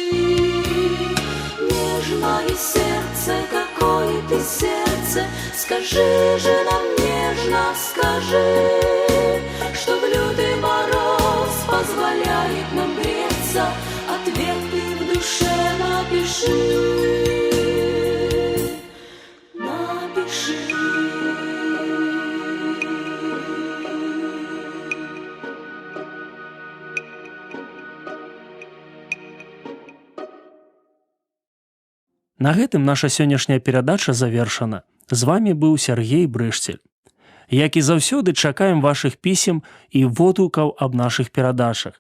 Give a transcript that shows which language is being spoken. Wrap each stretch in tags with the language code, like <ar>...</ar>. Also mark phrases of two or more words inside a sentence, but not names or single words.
<ru>Нежное сердце, какое ты сердце, скажи же нам нежно, скажи, что в лютый мороз позволяет нам греться. Ответы в душе напиши. Напиши.</ru> <be>На гэтым наша сённяшняя перадача завершана. З вами быў Сяргей Брышцель. Як і заўсёды, чакаем вашых пісем і водгукаў аб нашых перадачах.</be>